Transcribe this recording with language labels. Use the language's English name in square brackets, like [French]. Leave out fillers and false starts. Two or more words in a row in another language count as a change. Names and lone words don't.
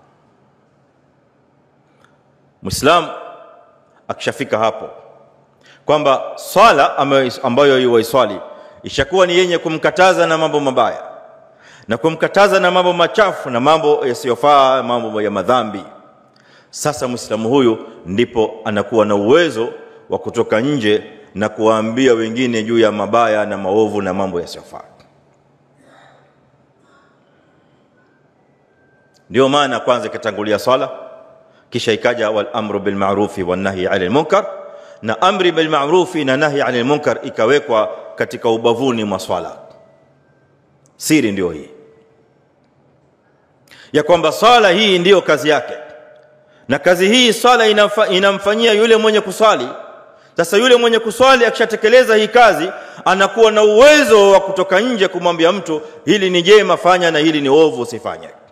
[Swahili] Muislamu akishafika hapo kwamba swala ambayo yuiswali ishakuwa ni yenye kumkataza na mambo mabaya na kumkataza na mambo machafu na mambo yasiyofaa, mambo ya madhambi, sasa Muislamu huyu ndipo anakuwa na uwezo wa kutoka nje na kuwaambia wengine juu ya mabaya na maovu na mambo yasiyofaa. Ndio maana kwanza ikatangulia swala, kisha ikaja [Arabic] والأمر بالمعروف والنهي عن المنكر, [Swahili] na [Arabic] أمر بالمعروف [Swahili] na [Arabic] نهي عن المنكر [Swahili] ikawekwa katika ubavuni mwa swala. Siri ndio hii ya kwamba swala hii ndio kazi yake, na kazi hii swala inamfanyia yule mwenye kuswali. Sasa yule mwenye kuswali akishatekeleza hii kazi, anakuwa na uwezo wa kutoka nje kumwambia mtu hili ni jema fanya na hili ni ovu usifanye.